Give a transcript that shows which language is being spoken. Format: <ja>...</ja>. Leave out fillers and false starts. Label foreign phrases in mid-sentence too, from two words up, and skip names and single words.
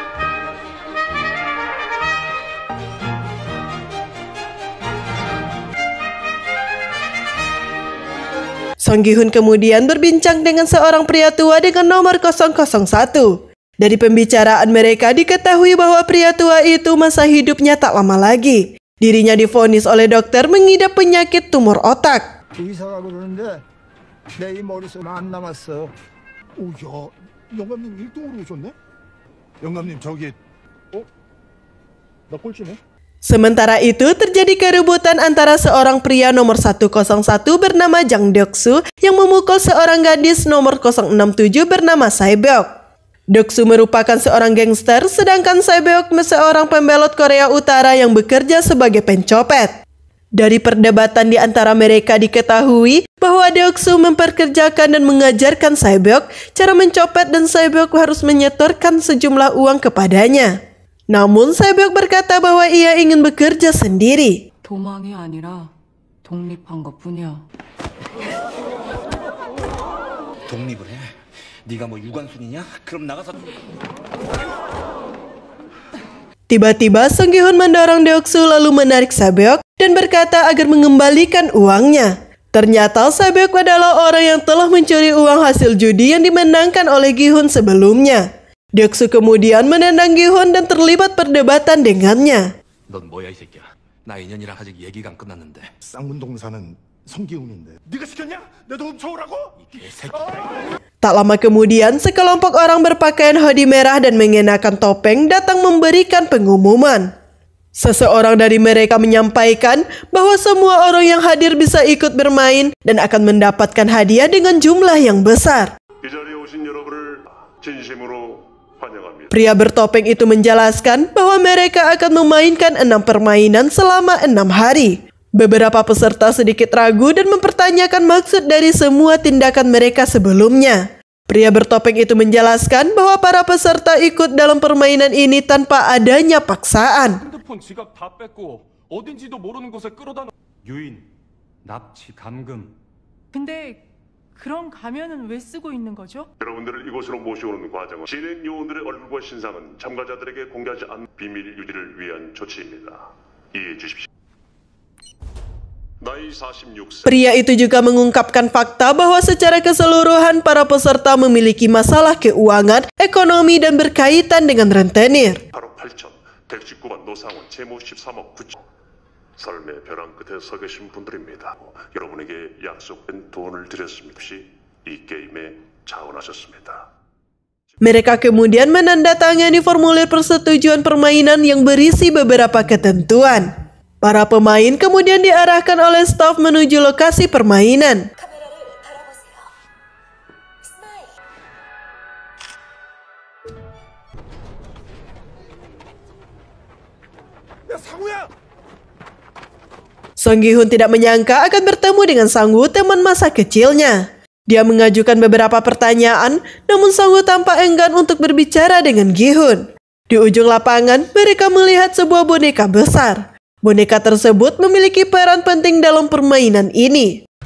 <id>Song Gi-hun kemudian berbincang dengan seorang pria tua dengan nomor 001. Dari pembicaraan mereka diketahui bahwa pria tua itu masa hidupnya tak lama lagi. Dirinya divonis oleh dokter mengidap penyakit tumor otak.</id> <ko>의사가 그러는데 내 이 머릿속에 안 남았어. 오야, 영감님 1등으로 오셨네? 영감님 저기 나 꼴찌네?</ko> <id>Sementara itu terjadi keributan antara seorang pria nomor 101 bernama Jang Deok-soo yang memukul seorang gadis nomor 067 bernama Sae-beok. Deok-soo merupakan seorang gangster sedangkan Sae-beok seorang pembelot Korea Utara yang bekerja sebagai pencopet. Dari perdebatan di antara mereka diketahui bahwa Deok-soo memperkerjakan dan mengajarkan Sae-beok cara mencopet dan Sae-beok harus menyetorkan sejumlah uang kepadanya. Namun Sae-beok berkata bahwa ia ingin bekerja sendiri.</id> <ko>도망이 아니라 독립한 것뿐이야. 독립을 해? 네가 뭐 유관순이냐? 그럼 나가서...</ko> <id>Tiba-tiba Song Gi-hun mendorong Deok-soo lalu menarik Sae-beok dan berkata agar mengembalikan uangnya. Ternyata Sae-beok adalah orang yang telah mencuri uang hasil judi yang dimenangkan oleh Gi-hun sebelumnya. Deok-soo kemudian menendang Gi-hun dan terlibat perdebatan dengannya.</id> <ko>넌 뭐야 이 새끼야? 나 인연이랑 아직 얘기가 안 끝났는데. 쌍문동사는 성기훈인데. 네가 시켰냐? 내 돈 훔쳐오라고? 이 개새끼.</ko> <id>Tak lama kemudian, sekelompok orang berpakaian hoodie merah dan mengenakan topeng datang memberikan pengumuman. Seseorang dari mereka menyampaikan bahwa semua orang yang hadir bisa ikut bermain dan akan mendapatkan hadiah dengan jumlah yang besar.</id> <ko>이 자리에 오신 여러분을 진심으로 환영합니다.</ko> <id>Pria bertopeng itu menjelaskan bahwa mereka akan memainkan 6 permainan selama 6 hari. Beberapa peserta sedikit ragu dan mempertanyakan maksud dari semua tindakan mereka sebelumnya. Pria bertopeng itu menjelaskan bahwa para peserta ikut dalam permainan ini tanpa adanya paksaan.</id> <ko>핸드폰 지갑 다 뺏고 어딘지도 모르는 곳에 끌어다 유인, 납치, 감금. 근데 그런 가면은 왜 쓰고 있는 거죠? 여러분들을 이곳으로 모셔오는 과정은 진행 요원들의 얼굴과 신상은 참가자들에게 공개하지 않는 비밀 유지를 위한 조치입니다. 이해해 주십시오. 나이 46세.</ko> <id>Pria itu juga mengungkapkan fakta bahwa secara keseluruhan para peserta memiliki masalah keuangan, ekonomi, dan berkaitan dengan rentenir.</id> <ko>8억 8천, 119만 노상원, 채무 13억 9천. 삶의 벼랑 끝에 서 계신 분들입니다. 여러분에게 약속된 돈을 드렸습니다. 혹시 이 게임에 자원하셨습니다.</ko> <id>Mereka kemudian menandatangani formulir persetujuan permainan yang berisi beberapa ketentuan. Para pemain kemudian diarahkan oleh staf menuju lokasi permainan.</id> <ko>야, 상우야!</ko> <id>Song Gi-hun tidak menyangka akan bertemu dengan Sang-woo, teman masa kecilnya. Dia mengajukan beberapa pertanyaan, namun Sang-woo tampak enggan untuk berbicara dengan Gi-hun. Di ujung lapangan, mereka melihat sebuah boneka besar. Boneka tersebut memiliki peran penting dalam permainan ini.</id>